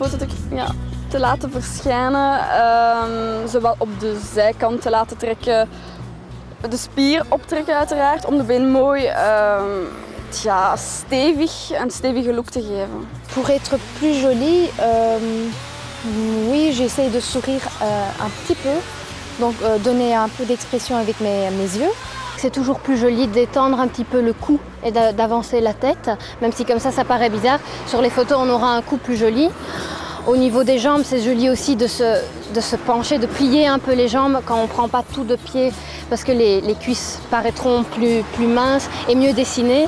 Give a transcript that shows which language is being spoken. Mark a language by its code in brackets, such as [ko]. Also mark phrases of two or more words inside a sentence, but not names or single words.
[nl] foto te laten verschijnen, zowel op de zijkant te laten trekken, de spier optrekken uiteraard, om de been mooi een stevige look te geven. [fr] Pour être plus jolie, oui, j'essaie de sourire un petit peu, donc donner un peu d'expression avec mes yeux. C'est toujours plus joli d'étendre un petit peu le cou et d'avancer la tête, même si comme ça paraît bizarre. Sur les photos, on aura un cou plus joli. Au niveau des jambes, c'est joli aussi de se pencher, de plier un peu les jambes quand on ne prend pas tout de pied, parce que les cuisses paraîtront plus minces et mieux dessinées.